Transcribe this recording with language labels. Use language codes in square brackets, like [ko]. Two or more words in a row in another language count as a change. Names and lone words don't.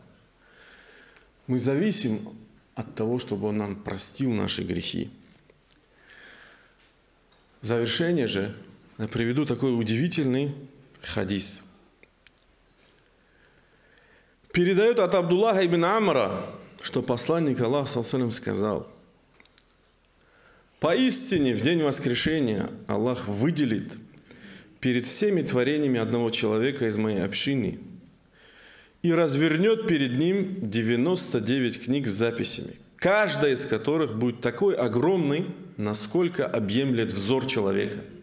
[ru] Мы зависим от того, чтобы Он нам простил наши грехи. В завершение же я приведу такой удивительный хадис. Передает от Абдуллаха ибн Амра, что посланник Аллаха [ar] صلى الله عليه وسلم [ru] сказал: «Поистине в день воскрешения Аллах выделит перед всеми творениями одного человека из моей общины и развернет перед ним 99 книг с записями, каждая из которых будет такой огромной, насколько объемлет взор человека.